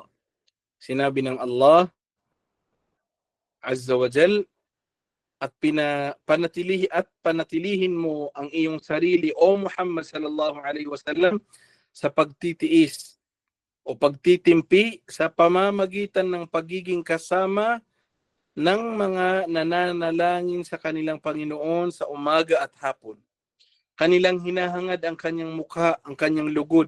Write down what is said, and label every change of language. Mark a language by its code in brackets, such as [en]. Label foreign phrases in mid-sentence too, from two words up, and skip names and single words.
[tl] Sinabi ng Allah [ar] عز وجل, [tl] at panatilihin mo ang iyong sarili o Muhammad [ar] صلى الله عليه وسلم [tl] sa pagtitiis o pagtitimpi sa pamamagitan ng pagiging kasama ng mga nananalangin sa kanilang Panginoon sa umaga at hapon. Kanilang hinahangad ang kanyang mukha, ang kanyang lugod.